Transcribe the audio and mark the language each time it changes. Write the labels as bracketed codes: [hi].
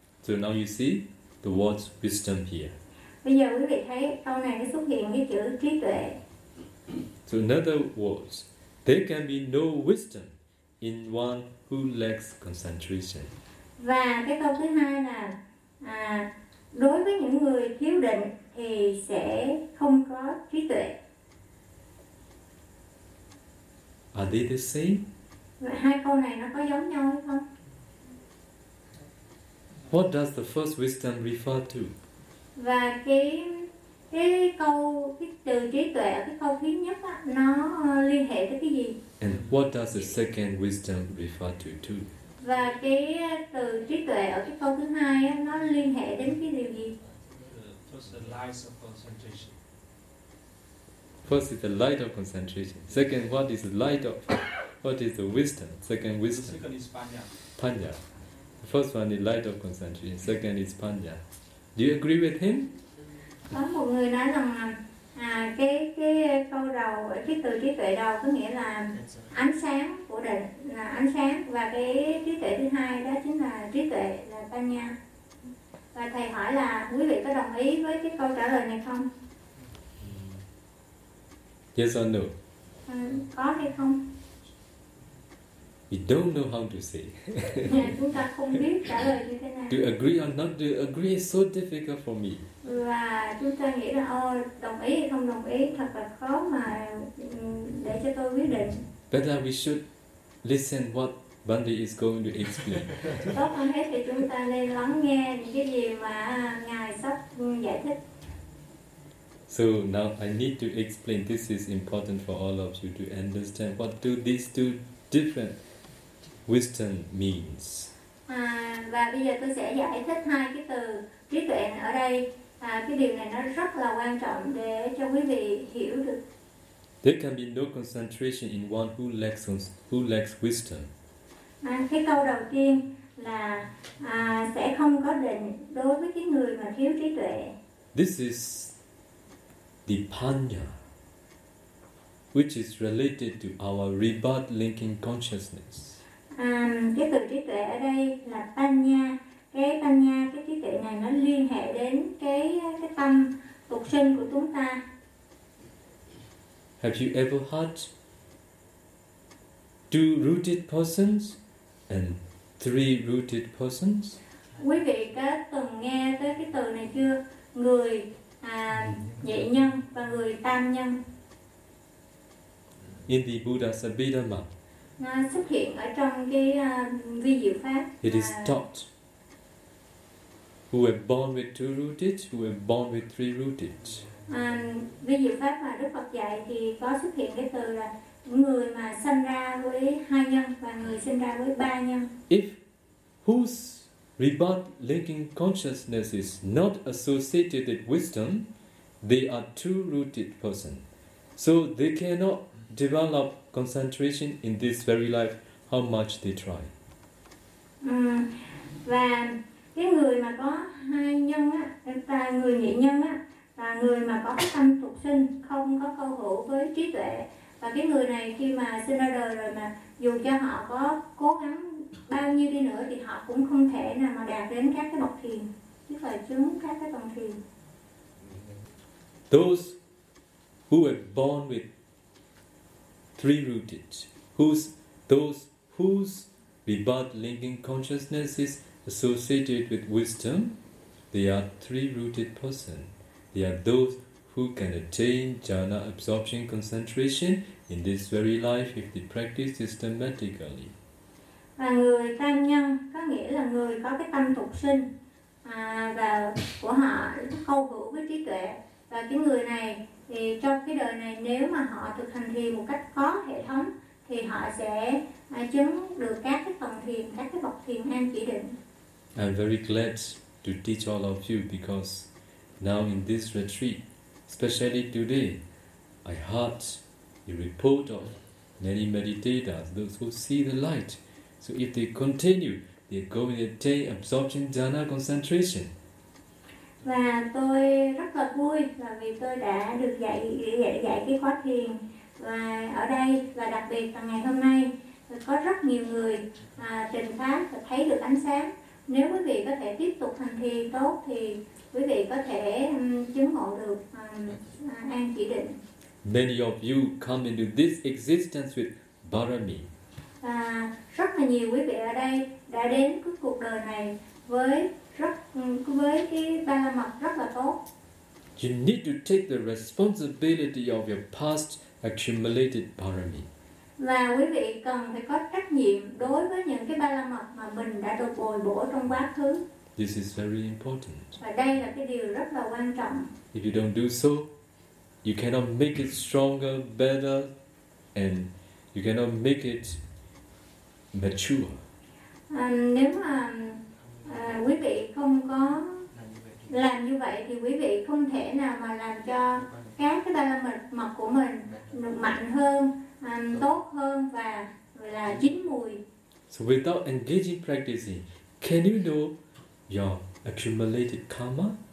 [en] So now you see the word wisdom here. [vi] Bây giờ quý vị thấy câu này nó xuất hiện cái chữ trí tuệ. [en] So in other words, there can be no wisdom in one who lacks concentration. [vi] Và cái câu thứ hai là đối với những người thiếu định thì sẽ không có trí tuệ. [en] Are they the same? [vi] Hai câu này nó có giống nhau hay không? [en] What does the first wisdom refer to? [vi] Và cái câu, cái từ trí tuệ ở cái câu thứ nhất á, nó liên hệ tới cái gì? [en] And what does the second wisdom refer to too? [vi] Và cái từ trí tuệ ở cái câu thứ hai á, nó liên hệ đến cái điều gì? [en] First, the light of concentration. First is the light of concentration. Second, what is the light of? What is the wisdom? Second wisdom. The second is panya. Panya. The first one is light of concentration. Second is panya. Do you agree with him? [vi] Có một người nói rằng cái câu đầu, cái từ trí tuệ đầu có nghĩa là ánh sáng của định, là ánh sáng, và cái trí tuệ thứ hai đó chính là trí tuệ, là panya. Và thầy hỏi là quý vị có đồng ý với cái câu trả lời này không? [en] Yes or no? [vi] Có hay không? [en] We don't know how to say. [vi] Chúng ta không biết trả lời như thế nào. [en] To agree or not to agree is so difficult for me. [vi] Và chúng ta nghĩ là đồng ý hay không đồng ý thật là khó mà để cho tôi quyết định. [en] Better we should listen what Bandi is going to explain. [vi] Có con hết thì chúng ta nên lắng nghe những cái gì mà ngài sắp giải thích. [en] So now I need to explain. This is important for all of you to understand what do these two different wisdom means. [vi] Và bây giờ tôi sẽ giải thích hai cái từ trí tuệ ở đây. Cái điều này nó rất là quan trọng để cho quý vị hiểu được. [en] There can be no concentration in one who lacks wisdom. [vi] Cái câu đầu tiên là sẽ không có định đối với cái người mà thiếu trí tuệ. [en] This is the panya, which is related to our rebirth linking consciousness. [vi] Cái từ trí tuệ ở đây là panya. Cái panya, cái trí tuệ này nó liên hệ đến cái tâm phục sinh của chúng ta. [en] Have you ever heard two rooted persons and three rooted persons? [vi] Quý vị có từng nghe tới cái từ này chưa? Người nhị nhân và người tam nhân. [en] In the Buddha's Abhidhamma. [vi] Nó xuất hiện ở trong cái vi diệu pháp. [en] It is taught. Who were born with two rooted, who were born with three rooted. [vi] Vi diệu pháp mà Đức Phật dạy thì có xuất hiện cái từ là người mà sinh ra với hai nhân và người sinh ra với ba nhân. [en] If whose rebirth linking consciousness is not associated with wisdom, they are two rooted person. So they cannot develop concentration in this very life how much they try. [vi] Và cái người mà có hai nhân á, và người nhị nhân á, và người mà có cái tâm phục sinh không có câu hữu với trí tuệ, và cái người này khi mà sinh ra đời rồi mà dù cho họ có cố gắng bao nhiêu đi nữa thì họ cũng không thể nào mà đạt đến các cái bậc thiền, tức là chứng các cái tầng thiền. [en] Those who were born with three rooted, those whose rebirth linking consciousness is associated with wisdom, they are three rooted person. They are those who can attain jhana absorption concentration in this very life if they practice systematically. [vi] Và người tam nhân có nghĩa là người có cái tâm tục sinh và của họ câu hữu với trí tuệ, và cái người này thì trong cái đời này nếu mà họ thực hành thiền một cách có hệ thống thì họ sẽ chứng được các cái phần thiền, các cái bậc thiền an chỉ định. [en] I'm very glad to teach all of you because now in this retreat, especially today, I heard the report of many meditators, those who see the light. So if they continue, they go and attain absorption jhana concentration. [vi] Và tôi rất là vui là vì tôi đã được dạy cái khóa thiền, và ở đây và đặc biệt là ngày hôm nay có rất nhiều người trình pháp và thấy được ánh sáng. Nếu quý vị có thể tiếp tục hành thiền tốt thì quý vị có thể chứng ngộ được an chỉ định. [en] Many of you come into this existence with barami. [vi] Và rất là nhiều quý vị ở đây đã đến cái cuộc đời này với cái ba la mật rất là tốt. [en] You need to take the responsibility of your past accumulated barami. [vi] Và quý vị cần phải có trách nhiệm đối với những cái ba la mật mà mình đã được bồi bổ trong quá khứ. [en] This is very important. [vi] Và đây là cái điều rất là quan trọng. [en] If you don't do so, you cannot make it stronger, better, and you cannot make it mature. [vi] Nếu mà quý vị không có làm như vậy thì quý vị không thể nào mà làm cho các cái ba la mật của mình được mạnh hơn, tốt hơn và là chín mùi. [en] So without engaging practicing, can you know your accumulated karma?